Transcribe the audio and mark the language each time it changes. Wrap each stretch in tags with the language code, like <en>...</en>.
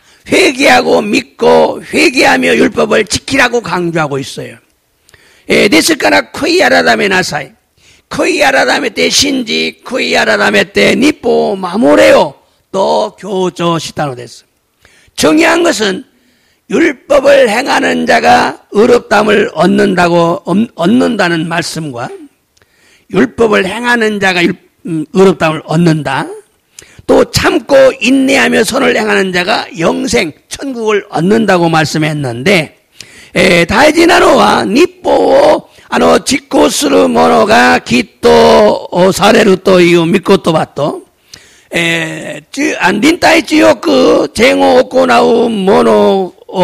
<ko>회개하고 믿고 회개하며 율법을 지키라고 강조하고 있어요.</ko> <ja>ですから悔い改めなさい.悔い改めて信じ悔い改めて律法を守れよ또強調したのです.</ja> <ko>중요한 것은 율법을 행하는 자가 의롭다함을 얻는다는 말씀과 율법을 행하는 자가 의롭다함을 얻는다. 또 참고 인내하며 선을 행하는 자가 영생, 천국을 얻는다고 말씀했는데</ko> <ja>大事なのは律法を実行する者がきっとされるという御言葉と忍耐強く善を行う者</ja>